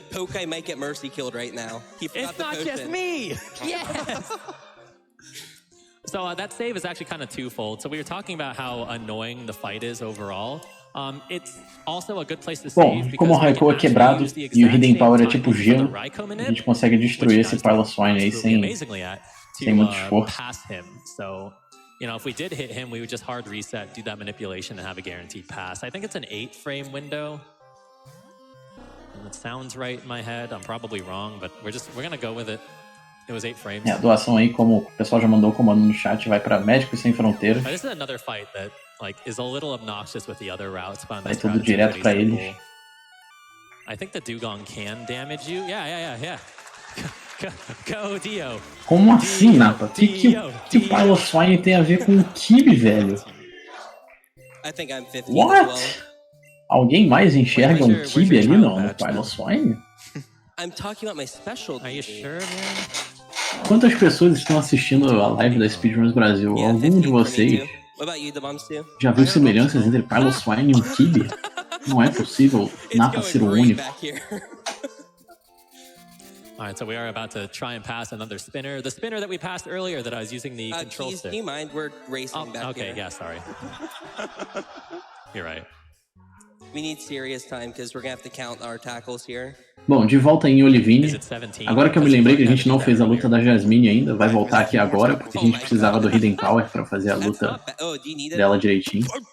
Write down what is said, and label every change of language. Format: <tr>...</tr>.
<en>Pokai might get mercy killed right now. It's not just me. Yes. So that save is actually kind of twofold. So we were talking about how annoying the fight is overall. It's also a good place to save.</en> <pt>Bom, como o Raikou é quebrado e o Hidden Power é tipo gelo, a gente consegue destruir esse Piloswine aí sem muito esforço.</pt> <en>So, you know, if we did hit him, we would just hard reset, do that manipulation, and have a guaranteed pass. I think it's an 8-frame window. It sounds right in my head. I'm probably wrong, but we're gonna go with it. It was 8 frames.</en> <pt>A doação aí, como o pessoal já mandou o comando no chat, vai para Médicos Sem Fronteiras.</pt> <en>This is another fight that is a little obnoxious with the other routes, but</en> <pt>vai tudo direto para eles.</pt> <en>I think the Dugong can damage you. Yeah. Go, Dio.</en> <pt>Como assim, Napa? Que o Piloswine tem a ver com o Kibe, velho?</pt> <en>I think I'm 50 What? as well.</en> <pt>Alguém mais enxerga um Kibe ali no Piloswine?</pt> <en>I'm talking about my specialty. Are you sure, man?</en> <pt>Quantas pessoas estão assistindo a live da Speedruns Brasil? Algum de vocês já viu semelhanças entre Piloswine e um Kibe? Não é possível Napa ser o único.</pt> <en>Alright, so we are about to try and pass another spinner. The spinner that we passed earlier that I was using the control stick. Do you mind? We're racing back here. Okay, yeah, sorry. You're right. We need serious time because we're gonna have to count our tackles here.</en> <pt>Bom, de volta em Olivine. Agora que eu me lembrei que a gente não fez a luta da Jasmine ainda, vai voltar aqui agora, porque a gente precisava do Hidden Power pra fazer a luta dela direitinho.</pt>